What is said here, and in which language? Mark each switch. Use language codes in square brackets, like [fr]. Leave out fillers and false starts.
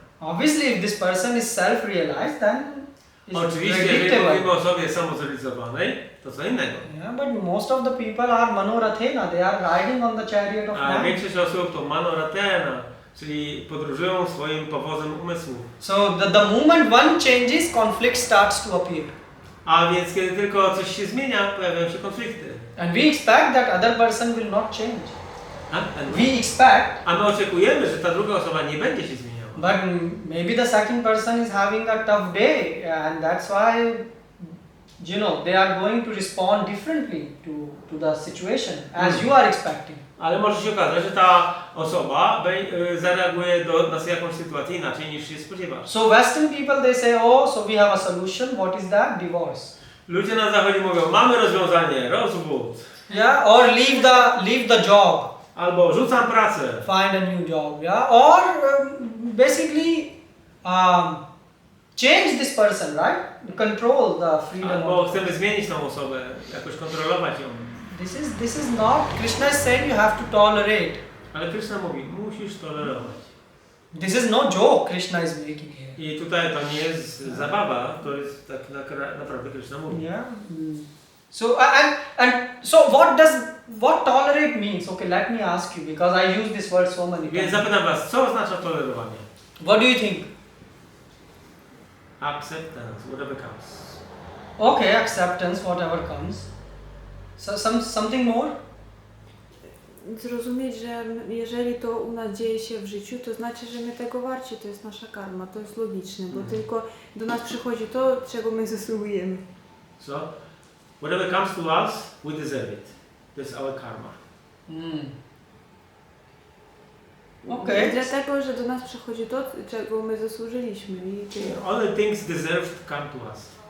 [en] Obviously, if this person is self-realized, then it's [pl] Oczywiście, jeżeli [en] predictable. [pl] mówimy o osobie samozrealizowanej, to co innego. [en] Yeah, but most of the people are manorathena. They are riding on the chariot of [pl] A [en] man. [pl] większość osób to manoratena, czyli podróżują swoim powozem umysłu. [en] So the moment one changes, conflict starts to appear. [pl] A więc kiedy tylko coś się zmienia, pojawiają się konflikty. [en] And we expect that other person will not change. We expect. [pl] A my oczekujemy, że ta druga osoba nie będzie się zmieniała. [en] But maybe the second person is having a tough day, and that's why, you know, they are going to respond differently to the situation as you are expecting. [pl] Ale może się okazać, że ta osoba zareaguje na jakąś sytuację inaczej niż się spodziewasz. [en] So Western people, they say, oh, so we have a solution. What is that? Divorce. [pl] Ludzie na zachodzie mówią, mamy rozwiązanie, rozwód. [en] Yeah, or leave the job. [pl] Albo rzucam pracę. [en] Find a new job. Yeah, or basically change this person, right? Control the freedom. [pl] Albo chcemy zmienić tą osobę, jakoś kontrolować ją. [en] This is not. Krishna is saying you have to tolerate. [pl] Ale Krishna mówi, musisz tolerować. [en] This is no joke Krishna is making here. [pl] I tutaj to nie jest zabawa, to jest tak naprawdę Krishna mówi. [en] Yeah. So so what tolerate means? Okay, let me ask you, because I use this word so many [pl] Więc [en] times. [pl] zapytam was, co oznacza tolerowanie? [en] What do you think? Acceptance, whatever comes. Okay, acceptance, whatever comes. So something more? [pl] Zrozumieć, że jeżeli to u nas dzieje się w życiu, to znaczy, że my tego warci, to jest nasza karma, to jest logiczne, bo tylko do nas przychodzi to, czego my zasługujemy. [en] So, whatever comes to us, we deserve it. That's our karma. Okay. [pl] Dlatego, że do nas przychodzi to, czego my zasłużyliśmy. I [en] All the things deserved come to us.